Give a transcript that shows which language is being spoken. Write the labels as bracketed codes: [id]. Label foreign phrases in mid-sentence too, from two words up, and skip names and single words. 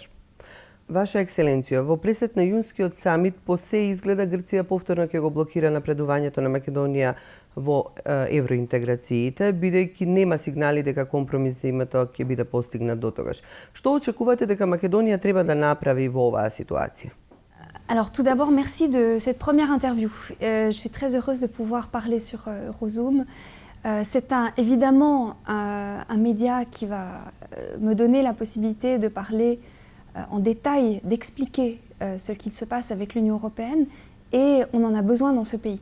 [mk] Ваша екселенцијо, во пресет на јунскиот самит по се изгледа Грција повторно ќе го блокира напредувањето на Македонија во евроинтеграциите, бидејќи нема сигнали дека компромис за името ќе биде постигнат дотогаш. Што очекувате дека Македонија треба да направи во оваа ситуација? [fr] Alors tout d'abord, merci de cette première interview. Je suis très heureuse de pouvoir parler sur Eurozoom. C'est évidemment un média qui va me donner la possibilité de parler en détail, d'expliquer ce qu'il se passe avec l'Union européenne, et on en a besoin dans ce pays.